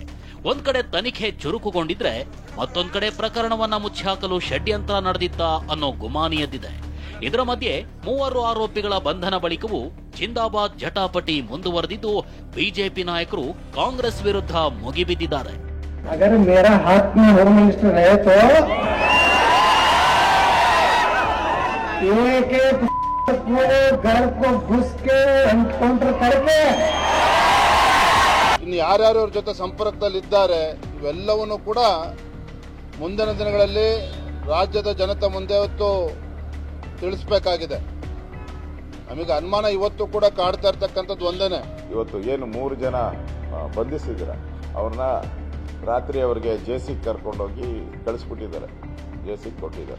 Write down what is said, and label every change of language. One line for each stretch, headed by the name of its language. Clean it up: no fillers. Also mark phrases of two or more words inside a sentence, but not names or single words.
Kannada: ಒಂದ್ ಕಡೆ ತನಿಖೆ ಚುರುಕುಗೊಂಡಿದ್ರೆ ಮತ್ತೊಂದ್ ಕಡೆ ಪ್ರಕರಣವನ್ನ ಮುಚ್ಚಿ ಹಾಕಲು ಷಡ್ಯಂತ್ರ ನಡೆದಿತ್ತ ಅನ್ನೋ ಗುಮಾನಿ ಎದ್ದಿದೆ. ಇದರ ಮಧ್ಯೆ 3 ಆರೋಪಿಗಳ ಬಂಧನ ಬಳಿಕವೂ ಜಿಂದಾಬಾದ್ ಜಟಾಪಟಿ ಮುಂದುವರೆದಿದ್ದು ಬಿಜೆಪಿ ನಾಯಕರು ಕಾಂಗ್ರೆಸ್ ವಿರುದ್ಧ ಮುಗಿಬಿದ್ದಿದ್ದಾರೆ.
Hindi: अगर मेरा हाथ में
English: home minister
Hindi: है तो पूरे घर को घुस के एनकाउंटर करके
Kannada: ಇನ್ನು ಯಾರ್ಯಾರು ಅವ್ರ ಜೊತೆ ಸಂಪರ್ಕದಲ್ಲಿದ್ದಾರೆ ಇವೆಲ್ಲವನ್ನು ಕೂಡ ಮುಂದಿನ ದಿನಗಳಲ್ಲಿ ರಾಜ್ಯದ ಜನತೆ ಮುಂದೆ ಇವತ್ತು ತಿಳಿಸಬೇಕಾಗಿದೆ. ನಮಗೆ ಅನುಮಾನ ಇವತ್ತು ಕೂಡ ಕಾಡ್ತಾ ಇರ್ತಕ್ಕಂಥದ್ದು ಒಂದೇನೆ. ಇವತ್ತು ಏನು 3 ಜನ ಬಂಧಿಸಿದ್ರ ಅವ್ರನ್ನ ರಾತ್ರಿ ಅವರಿಗೆ ಜೆಸಿಗೆ ಕರ್ಕೊಂಡೋಗಿ ಕಳಿಸ್ಬಿಟ್ಟಿದ್ದಾರೆ, ಜೆಸಿಗೆ ಕೊಟ್ಟಿದ್ದಾರೆ.